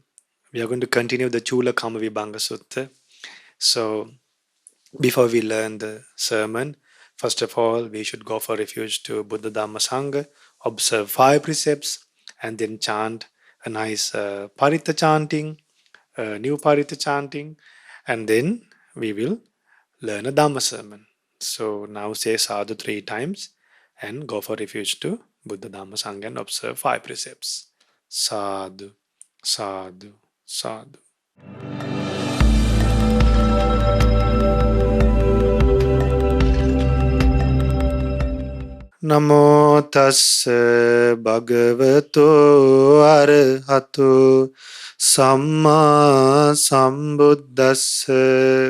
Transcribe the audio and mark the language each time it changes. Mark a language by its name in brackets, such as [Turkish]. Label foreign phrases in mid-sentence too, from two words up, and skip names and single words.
[English] We are going to continue the Chula Kama Vibhanga Sutta. So, before we learn the sermon, first of all, we should go for refuge to Buddha Dhamma Sangha, observe 5 precepts, and then chant a nice Parita chanting, new Parita chanting, and then we will learn a Dhamma sermon. So now say sadhu 3 times and go for refuge to Buddha Dhamma Sangha and observe 5 precepts. [Pali] Sadhu, sadhu, sadhu. Namo tassa bhagavato arahato samma sambuddhassa.